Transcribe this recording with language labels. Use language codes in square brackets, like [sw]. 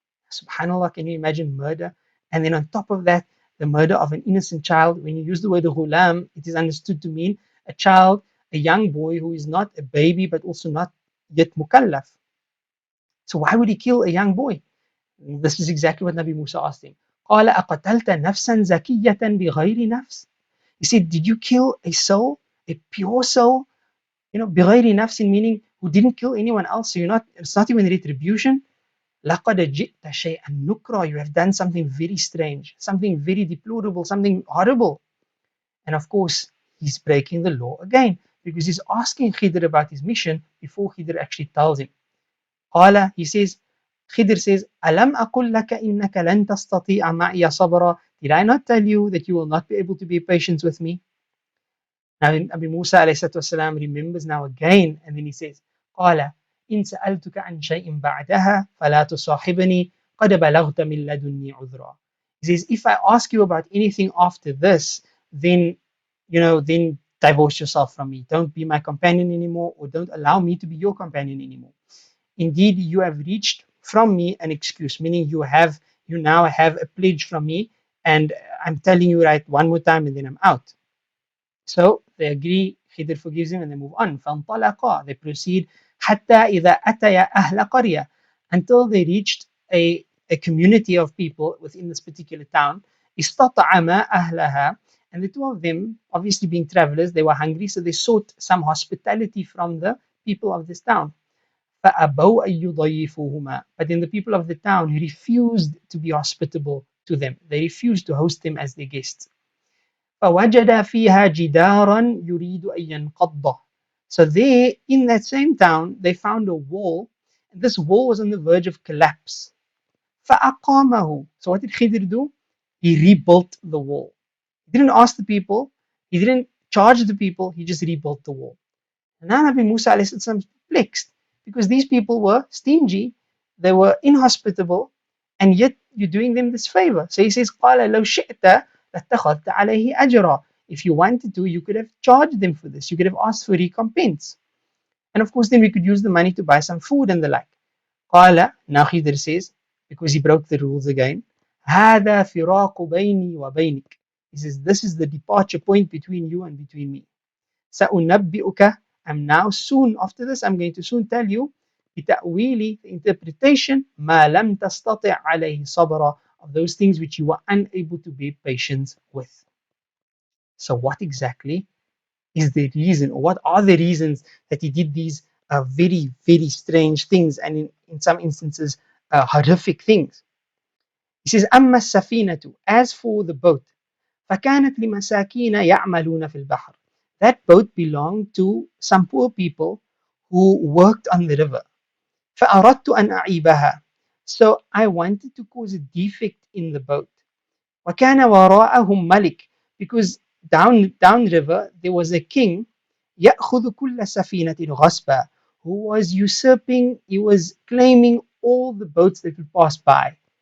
[en] Subhanallah, can you imagine murder? And then on top of that, the murder of an innocent child. When you use the word ghulam, it is understood to mean a child, a young boy who is not a baby but also not yet mukallaf. So why would he kill a young boy? This is exactly what Nabi Musa asked him. [ar] قال أقتلت نفسا زكية بغير نفس? [en] He said, did you kill a soul, a pure soul? [ar] بغير نفس [en] meaning who didn't kill anyone else. So it's not even retribution. [ar] لقد جئت شيئا نكرا. [en] You have done something very strange, something very deplorable, something horrible. And of course, he's breaking the law again because he's asking Khidr about his mission before Khidr actually tells him. قال, he says, [ar] Khidr says, Alam aqul laka innaka lan tastati'a ma'iya sabra. [en] Did I not tell you that you will not be able to be patient with me? Now Nabi Musa والسلام, remembers now again, and then he says, [ar] قال إن سألتك عن شيء بعدها فلا تصاحبني قد بلغت من لدني عذرا. [en] He says, if I ask you about anything after this, then then divorce yourself from me. Don't be my companion anymore, or don't allow me to be your companion anymore. Indeed, you have reached from me an excuse, meaning you now have a pledge from me, and I'm telling you right one more time, and then I'm out. So they agree, Khidr forgives him, and they move on. [ar] فانطلقا, [en] they proceed [ar] حتى إذا أتيا أهل قرية, [en] until they reached a community of people within this particular town. [ar] استطعما أهلها, [en] and the two of them, obviously being travelers, they were hungry, so they sought some hospitality from the people of this town. [ar] فأبوا أن يضيفوهما, [en] but then the people of the town refused to be hospitable to them. They refused to host them as their guests. [ar] فوجد فيها جدارا يريد أن ينقض. [en] So there, in that same town, they found a wall, and this wall was on the verge of collapse. [ar] فأقامه. [en] So what did Khidr do? He rebuilt the wall. He didn't ask the people, he didn't charge the people, he just rebuilt the wall. And now Nabi Musa is perplexed, because these people were stingy, they were inhospitable, and yet you're doing them this favor. So he says, [ar] قال لو شئت لاتخذت عليه أجرا. [en] If you wanted to, you could have charged them for this. You could have asked for recompense. And of course, then we could use the money to buy some food and the like. قال, now Khidr says, because he broke the rules again, [ar] هذا فراق بيني وبينك. [en] He says, this is the departure point between you and between me. [ar] سأنبئك, [en] I'm now soon after this, I'm going to soon tell you [ar] بتأويل, [en] the interpretation [ar] ما لم تستطع عليه صبرا, [en] of those things which you were unable to be patient with. So what exactly is the reason, or what are the reasons that he did these very, very strange things, and in some instances horrific things? He says, [ar] أما السفينة, [en] as for the boat, [ar] فكانت لمساكين يعملون في البحر. [en] That boat belonged to some poor people who worked on the river. [ar] فأردت أن أعيبها. [en] So I wanted to cause a defect in the boat. [ar] وكان وراءهم ملك, [en] because down river there was a king, [ar] يأخذ كل سفينة غصبا, [en] who was usurping, he was claiming all the boats that would pass by.